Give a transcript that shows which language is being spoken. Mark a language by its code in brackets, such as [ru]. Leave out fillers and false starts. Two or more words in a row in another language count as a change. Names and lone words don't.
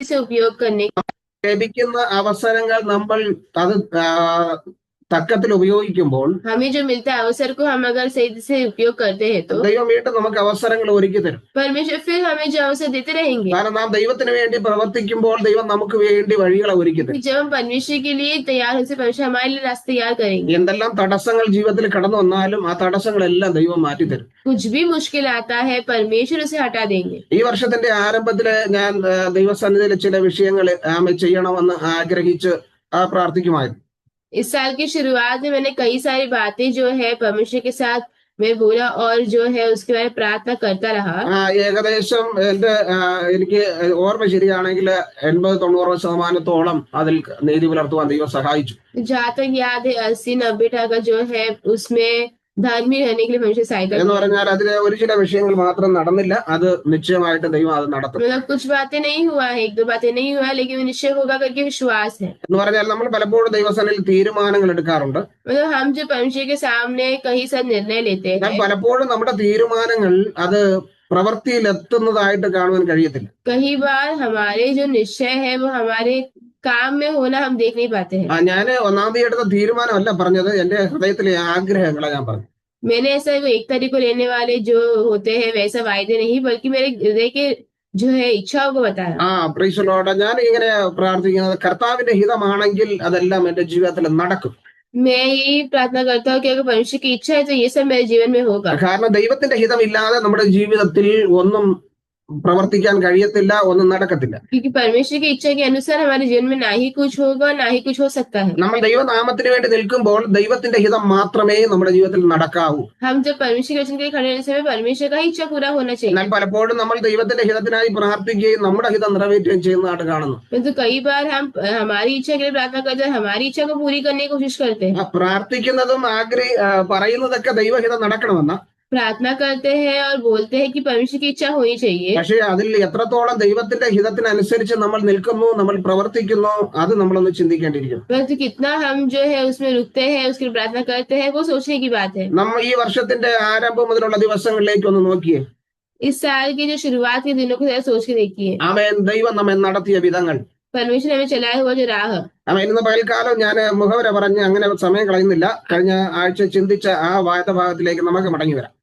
[hi] से उपयोग करने [ml] ലഭിക്കുന്ന അവസരങ്ങൾ നമ്മൾ അത് തക്കത്തിൽ ഉപയോഗിക്കുമ്പോൾ [hi] हमें जो मिलता है अवसर को हम अगर सही से उपयोग करते हैं तो [ml] ദൈവം വീണ്ടും നമുക്ക് അവസരങ്ങൾ ഒരുക്കി തരും. [hi] परमेश्वर फिर हमें जो अवसर देते रहेंगे, [ml] കാരണം നാം ദൈവത്തിന് വേണ്ടി പ്രവർത്തിക്കുമ്പോൾ ദൈവം നമുക്ക് വേണ്ടി വഴികളെ ഒരുക്കി തരും. [hi] जब हम परमेश्वर के लिए तैयार होते परमेश्वर हमारे लिए रास्ते तैयार करेंगे. [ml] എന്തെല്ലാം തടസ്സങ്ങൾ ജീവിതത്തിൽ കടന്നു വന്നാലും ആ തടസ്സങ്ങളെല്ലാം ദൈവം മാറ്റിത്തരും. [hi] कुछ भी मुश्किल आता है परमेश्वर उसे हटा देंगे. [ml] ഈ വർഷത്തിന്റെ ആരംഭത്തില് ഞാൻ ദൈവസന്നിധിയിൽ ചില വിഷയങ്ങൾ ചെയ്യണമെന്ന് ആഗ്രഹിച്ച് പ്രാർത്ഥിക്കുമായിരുന്നു. [hi] इस साल की शुरुआत में मैंने कई सारी बातें जो है परमेश्वर के साथ मैं बोला और जो है उसके बारे में प्रार्थना करता रहा. [ml] ഏകദേശം എനിക്ക് ഓർമ്മ ശരിയാണെങ്കിൽ 80-90% അതിൽ നീതി പുലർത്തുവാൻ ദൈവം സഹായിച്ചു. [hi] जहाँ तक याद है 80-90% जो है उसमें धर्मी रहने के लिए परमेश्वर सहायता [ml] എന്ന് പറഞ്ഞാൽ അതിലെ ഒരു ചില വിഷയങ്ങൾ മാത്രം നടന്നില്ല, അത് നിശ്ചയമായിട്ട് ദൈവം അത് നടത്തും. [hi] मतलब कुछ बातें नहीं हुआ है, 1-2 बातें नहीं हुआ, लेकिन निश्चय होगा करके विश्वास है. [ml] എന്ന് പറഞ്ഞാൽ നമ്മൾ പലപ്പോഴും ദൈവസന്നിധിയിൽ തീരുമാനങ്ങൾ എടുക്കാറുണ്ട്. [hi] मतलब हम जो परमेश्वर के सामने कई सारे निर्णय लेते हैं, [ml] പലപ്പോഴും നമ്മുടെ തീരുമാനങ്ങൾ അത് പ്രവൃത്തിയിൽ എത്തുന്നതായിട്ട് കാണുവാൻ കഴിയത്തില്ല. [hi] कई बार हमारे जो निश्चय है वो हमारे काम में होना हम देख नहीं पाते हैं. [ml] ഞാൻ ഒന്നാമത് എടുത്ത തീരുമാനമല്ല പറഞ്ഞത്, എന്റെ ഹൃദയത്തിലെ ആഗ്രഹങ്ങളെ ഞാൻ പറഞ്ഞു. [hi] मैंने ऐसा वो एक तारीख को लेने वाले जो होते हैं वैसा वायदे नहीं, बल्कि मेरे हृदय के जो है इच्छाओं को बताया. [en] Praise the Lord. [ml] ഞാൻ ഇങ്ങനെ പ്രാർത്ഥിക്കുന്നത് കർത്താവിന്റെ ഹിതമാണെങ്കിൽ അതെല്ലാം എന്റെ ജീവിതത്തിൽ നടക്കും. [hi] मैं यही प्रार्थना करता हूँ कि अगर परमेश्वर की इच्छा है तो ये सब मेरे जीवन में होगा. [ml] കാരണം ദൈവത്തിന്റെ ഹിതമില്ലാതെ നമ്മുടെ ജീവിതത്തിൽ ഒന്നും പ്രവർത്തിക്കാൻ കഴിയത്തില്ല, ഒന്നും നടക്കത്തില്ല. [hi] क्योंकि परमेश्वर की इच्छा के अनुसार हमारे जीवन में ना ही कुछ होगा ना ही कुछ हो सकता है. [ml] നമ്മൾ ദൈവനാമത്തിന് വേണ്ടി നിൽക്കുമ്പോൾ ദൈവത്തിന്റെ ഹിതം മാത്രമേ നമ്മുടെ ജീവിതത്തിൽ നടക്കാവൂ. [hi] हम जब परमेश्वर के वचन के लिए खड़े रहने समय परमेश्वर का ही इच्छा पूरा होना चाहिए. [ml] എന്നാൽ പലപ്പോഴും നമ്മൾ ദൈവത്തിന്റെ ഹിതത്തിനായി പ്രാർത്ഥിക്കുകയും നമ്മുടെ ഹിതം നിറവേറ്റുകയും ചെയ്യുന്നതായിട്ട് കാണുന്നു. [hi] तो कई बार हम हमारी इच्छा के लिए प्रार्थना करते हैं, हमारी इच्छा को पूरी करने की कोशिश करते हैं. [ml] പ്രാർത്ഥിക്കുന്നതും പറയുന്നതൊക്കെ ദൈവഹിതം നടക്കണമെന്ന [hi] प्रार्थना करते हैं और बोलते हैं कि परमेश्वर की इच्छा होनी चाहिए. [ml] പക്ഷേ അതിൽ എത്രത്തോളം ദൈവത്തിന്റെ ഹിതത്തിനനുസരിച്ച് നമ്മൾ നിൽക്കുന്നു, നമ്മൾ പ്രവർത്തിക്കുന്നു, അത് നമ്മളൊന്ന് ചിന്തിക്കേണ്ടിയിരിക്കുന്നു. [hi] परंतु कितना हम जो है उसमें रुकते हैं, उसकी प्रार्थना करते हैं, वो सोचने की बात है. [ml] നമ്മൾ ഈ വർഷത്തിന്റെ ആരംഭം മുതലുള്ള ദിവസങ്ങളിലേക്ക് ഒന്ന് നോക്കിയേ. [hi] इस साल की जो शुरुआत के दिनों को जरा सोच के देखिए. [ml] ആമേൻ. ദൈവം നമ്മെ നടത്തിയ വിധങ്ങൾ, [hi] परमेश्वर हमें चलाया हुआ जो राह. [ml] ഇന്ന് പകൽക്കാലം ഞാൻ മുഖവര പറഞ്ഞ് അങ്ങനെ സമയം കളയുന്നില്ല. കഴിഞ്ഞ ആഴ്ച ചിന്തിച്ച ആ വായഭാഗത്തിലേക്ക് നമുക്ക് മടങ്ങി വരാം.